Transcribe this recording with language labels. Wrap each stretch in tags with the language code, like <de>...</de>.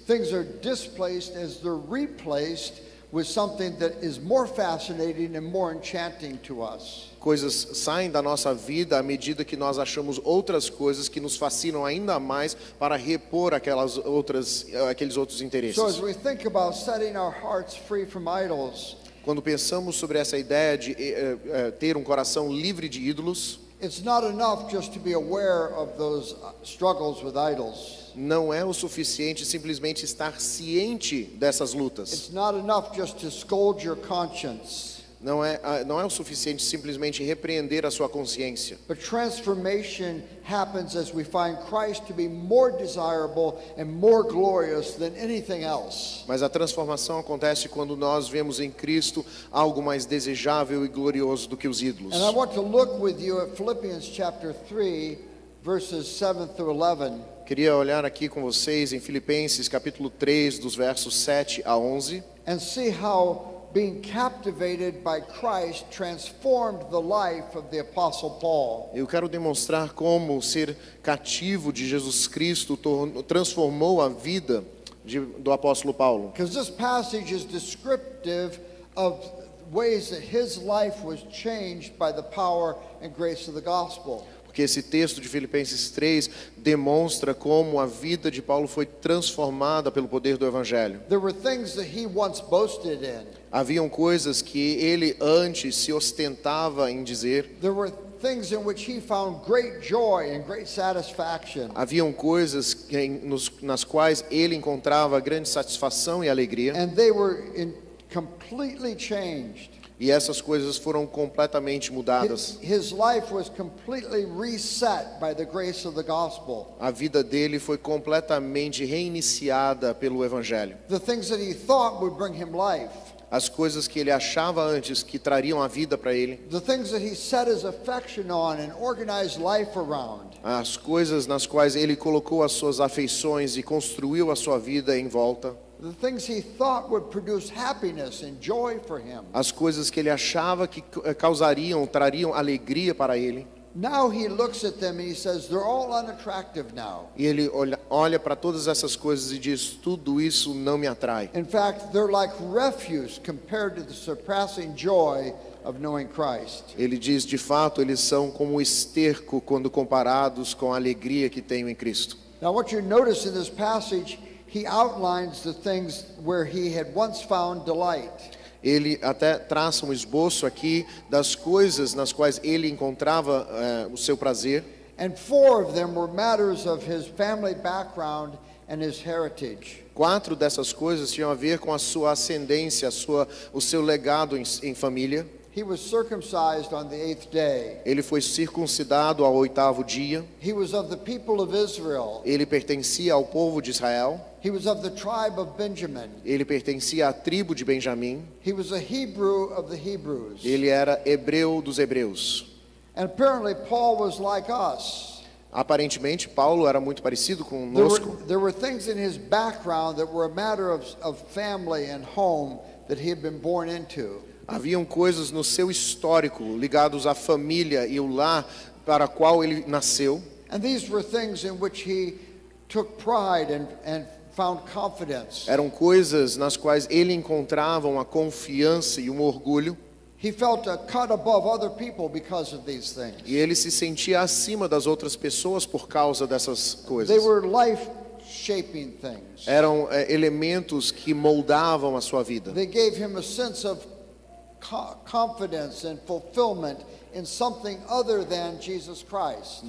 <en>Things are displaced as they're replaced with something that is more fascinating and more enchanting to us.</en> <pt>Coisas saem da nossa vida à medida que nós achamos outras coisas que nos fascinam ainda mais para repor aqueles outros interesses.</pt> <en>So as we think about setting our hearts free from idols,</en> <pt>Quando pensamos sobre essa ideia de ter um coração livre de ídolos,</pt> <en>it's not enough just to be aware of those struggles with idols.</en> <pt>não é o suficiente simplesmente estar ciente dessas lutas.</pt> <en>It's not enough just to scold your conscience.</en> <pt>Não é o suficiente simplesmente repreender a sua consciência.</pt> <en>But transformation happens as we find Christ to be more desirable and more glorious than anything else.</en> <pt>Mas a transformação acontece quando nós vemos em Cristo algo mais desejável e glorioso do que os ídolos.</pt> <en>And I want to look with you at Philippians chapter 3, verses 7 through 11.</en> <pt>Queria olhar aqui com vocês em Filipenses capítulo 3, dos versos 7 a 11.</pt> <en>And see how being captivated by Christ transformed the life of the Apostle Paul.</en> <pt>Eu quero demonstrar como ser cativo de Jesus Cristo transformou a vida do apóstolo Paulo.</pt> <en>Because this passage is descriptive of ways that his life was changed by the power and grace of the gospel.</en> <pt>Porque esse texto de Filipenses 3 demonstra como a vida de Paulo foi transformada pelo poder do Evangelho.</pt> <en>There were things that he once boasted in.</en> <pt>Haviam coisas que ele antes se ostentava em dizer.</pt> <en>There were things in which he found great joy and great satisfaction.</en> <pt>Haviam coisas nas quais ele encontrava grande satisfação e alegria.</pt> <en>And they were completely changed.</en> <pt>E essas coisas foram completamente mudadas.</pt> <en>His life was completely reset by the grace of the gospel.</en> <pt>A vida dele foi completamente reiniciada pelo Evangelho.</pt> <en>The things that he thought would bring him life.</en> <pt>As coisas que ele achava antes que trariam a vida para ele.</pt> <en>The things that he set his affection on and organized life around.</en> <pt>As coisas nas quais ele colocou as suas afeições e construiu a sua vida em volta.</pt> <en>The things he thought would produce happiness and joy for him.</en> <pt>As coisas que ele achava que trariam alegria para ele.</pt> <en>Now he looks at them and he says they're all unattractive now.</en> <pt>E ele olha para todas essas coisas e diz: tudo isso não me atrai.</pt> <en>In fact, they're like refuse compared to the surpassing joy of knowing Christ.</en> <pt>Ele diz, de fato, eles são como esterco quando comparados com a alegria que tenho em Cristo.</pt> <en>Now what you notice in this passage, he outlines the things where he had once found delight.</en> <pt>Ele até traça um esboço aqui das coisas nas quais ele encontrava o seu prazer.</pt> <en>And 4 of them were matters of his family background and his heritage.</en> <pt>4 dessas coisas tinham a ver com a sua ascendência, o seu legado em família.</pt> <en>He was circumcised on the 8th day.</en> <pt>Ele foi circuncidado ao 8º dia.</pt> <en>He was of the people of Israel.</en> <pt>Ele pertencia ao povo de Israel.</pt> <en>He was of the tribe of Benjamin.</en> <pt>Ele pertencia à tribo de Benjamim.</pt> <en>He was a Hebrew of the Hebrews.</en> <pt>Ele era hebreu dos hebreus.</pt> <en>And apparently Paul was like us.</en> <pt>Aparentemente Paulo era muito parecido conosco.</pt> <en>There were things in his background that were a matter of family and home that he had been born into.</en> <pt>Haviam coisas no seu histórico ligados à família e o lar para a qual ele nasceu.</pt> <en>And these were things in which he took pride and found confidence.</en> <pt>Eram coisas nas quais ele encontrava uma confiança e um orgulho.</pt> <en>He felt a cut above other people because of these things.</en> <pt>E ele se sentia acima das outras pessoas por causa dessas coisas.</pt> <en>They were life-shaping things.</en> <pt>Eram elementos que moldavam a sua vida.</pt> <en>They gave him a sense of confidence and fulfillment in something other than Jesus Christ.</en>